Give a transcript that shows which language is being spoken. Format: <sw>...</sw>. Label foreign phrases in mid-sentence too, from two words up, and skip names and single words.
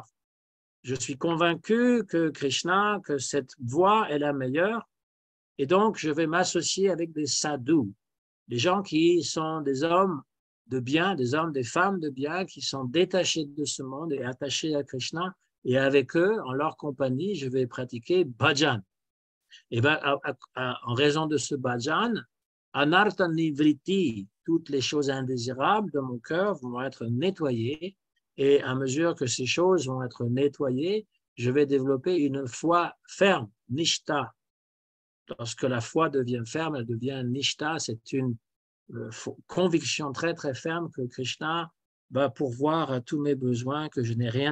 <fr>Je suis convaincu que Krishna, que cette voie est la meilleure, et donc je vais m'associer avec des sadhus, des gens qui sont des hommes de bien, des hommes, des femmes de bien, qui sont détachés de ce monde et attachés à Krishna, et avec eux, en leur compagnie, je vais pratiquer bhajan. Et bien, en raison de ce bhajan,</fr> <sa>anartha nivriti,</sa> <fr>toutes les choses indésirables de mon cœur vont être nettoyées, et à mesure que ces choses vont être nettoyées, je vais développer une foi ferme, nishta. Lorsque la foi devient ferme, elle devient nishta, c'est une conviction très très ferme que Krishna va pourvoir à tous mes besoins, que je n'ai rien</fr>